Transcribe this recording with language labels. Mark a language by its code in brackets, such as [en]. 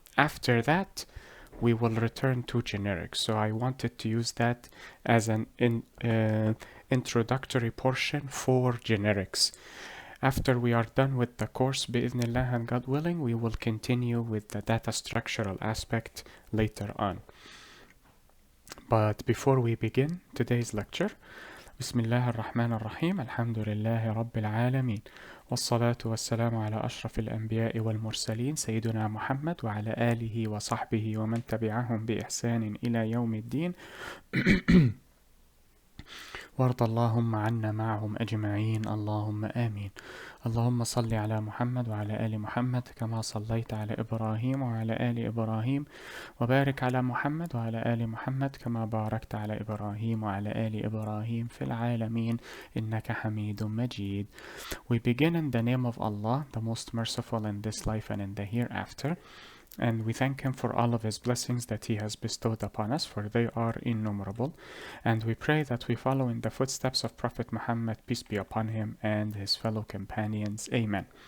[en] After that, we will return to generics. So I wanted to use that as an introductory portion for generics. After we are done with the course, بإذن and God willing, we will continue with the data structural aspect later on. But before we begin today's lecture, [ar] بسم الله الرحمن الرحيم الحمد لله رب العالمين والصلاة والسلام على أشرف الأنبياء والمرسلين سيدنا محمد وعلى آله وصحبه ومن تبعهم بإحسان إلى يوم الدين وارض اللهم عنا معهم أجمعين اللهم آمين. اللهم صل على محمد وعلى آل محمد كما صليت على إبراهيم وعلى آل إبراهيم وبارك على محمد وعلى آل محمد كما باركت على إبراهيم وعلى آل إبراهيم في العالمين إنك حميد مجيد. [en] We begin in the name of Allah, the most merciful in this life and in the hereafter. And we thank him for all of his blessings that he has bestowed upon us, for they are innumerable. And we pray that we follow in the footsteps of Prophet Muhammad, peace be upon him, and his fellow companions. Amen.